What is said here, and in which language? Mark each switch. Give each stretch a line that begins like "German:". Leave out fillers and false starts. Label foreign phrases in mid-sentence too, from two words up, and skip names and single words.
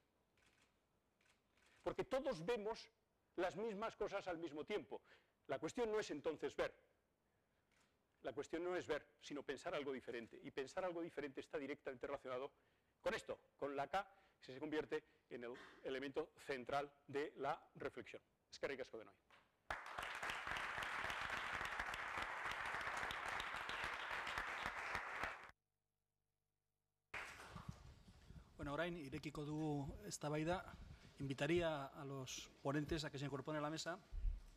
Spanish: Porque todos vemos las mismas cosas al mismo tiempo. La cuestión no es entonces ver. La cuestión no es ver, sino pensar algo diferente. Y pensar algo diferente está directamente relacionado con esto, con la K, que se convierte en el elemento central de la reflexión.
Basque: Eskerrik asko denoi. Bueno, orain irekiko dugu eztabaida.
Spanish: Invitaría a los ponentes a que se incorporen a la mesa.